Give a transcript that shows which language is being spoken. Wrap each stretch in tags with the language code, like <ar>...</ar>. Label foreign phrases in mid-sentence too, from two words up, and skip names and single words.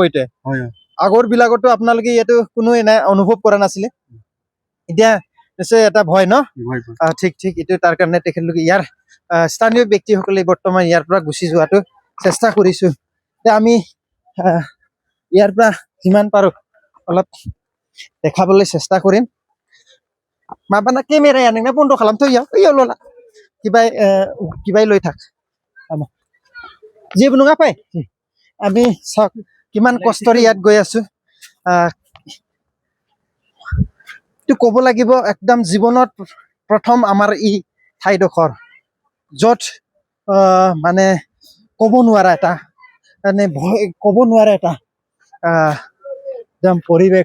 <as>এতিয়া আগৰ বিলাকতো আপোনালোকে ইয়াতো কোনো এনে অনুভৱ কৰা নাছিলে, এতিয়া নিশ্চয় এটা ভয় ন। ঠিক এইটো তাৰ কাৰণে তেখেতলোকে ইয়াৰ স্থানীয় ব্যক্তিসকলে বৰ্তমান ইয়াৰ পৰা গুচি যোৱাটো চেষ্টা কৰিছো। এতিয়া আমি ইয়াৰ পৰা যিমান পাৰো অলপ দেখাবলৈ চেষ্টা কৰিম।</as> <brx>माबाना केमेराया नोंना बन्द खालामथ' इयाव लला किबाय</brx> <as>লৈ থাক।</as> <brx>जेबो नङा फै।</brx> <as>আমি চাওক কিমান কষ্টৰে ইয়াত গৈ আছো। এইটো ক'ব লাগিব একদম জীৱনত প্ৰথম আমাৰ ই ঠাইডোখৰ, য'ত মানে ক'ব নোৱাৰা এটা, মানে ক'ব নোৱাৰা এটা একদম পৰিৱেশ।</as>